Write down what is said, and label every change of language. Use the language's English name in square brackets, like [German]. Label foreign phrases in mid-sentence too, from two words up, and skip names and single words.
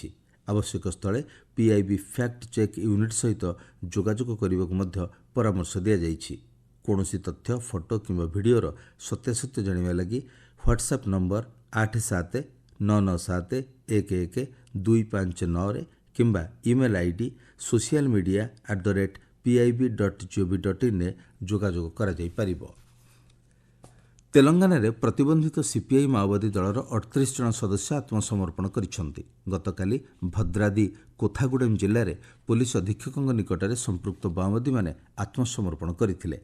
[Odia] ଆବଶ୍ୟକ ସ୍ଥଳେ PIB ଫ୍ୟାକ୍ଟ ଚେକ୍ ୟୁନିଟ୍ ସହିତ ଯୋଗାଯୋଗ କରିବାକୁ ମଧ୍ୟ ପରାମର୍ଶ ଦିଆଯାଇଛି। କୌଣସି ତଥ୍ୟ, ଫଟୋ କିମ୍ବା ଭିଡ଼ିଓର ସତ୍ୟାସତ୍ୟ ଜାଣିବା ଲାଗି ହ୍ୱାଟ୍ସଆପ୍ ନମ୍ବର 8799711259 କିମ୍ବା [English] email ID [Odia] socialmedia@pib.gov.in ଯୋଗାଯୋଗ କରାଯାଇପାରିବ। ତେଲଙ୍ଗାନାରେ ପ୍ରତିବନ୍ଧିତ CPI ମାଓବାଦୀ ଦଳର 38 ଜଣ ସଦସ୍ୟ ଆତ୍ମସମର୍ପଣ କରିଛନ୍ତି। ଗତକାଲି ଭଦ୍ରାଦି କୋଥାଗୁଡେମ୍ ଜିଲ୍ଲାରେ ପୋଲିସ ଅଧୀକ୍ଷକଙ୍କ ନିକଟରେ ସମ୍ପୃକ୍ତ ମାଓବାଦୀମାନେ ଆତ୍ମସମର୍ପଣ କରିଥିଲେ।